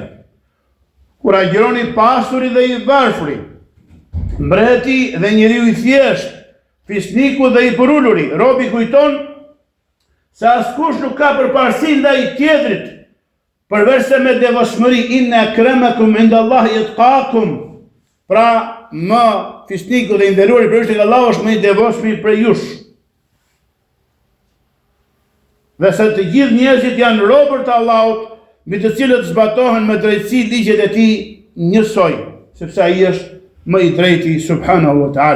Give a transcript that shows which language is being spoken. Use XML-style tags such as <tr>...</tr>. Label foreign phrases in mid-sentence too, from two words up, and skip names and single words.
<sq>Kur agjëroni pasuri dhe i varfri, mbreti dhe njeriu i thjesht, fisniku dhe i përuluri, robi kujton se askush nuk ka përparësi ndaj tjetrit, përveç se me devotshmëri,</sq> <ar>إن أكرمكم عند الله أتقاكم.</ar> <sq>Pra, më fisniku dhe i nderuari përveç tek Allahu është më i devotshëm prej jush. Dhe se të gjithë njerëzit janë robër të Allahut, mbi të cilët zbatohen me drejtësi ligjet e tij njësoj, sepse ai është më i drejti</sq> <ar>سبحانه وتعالى.</ar>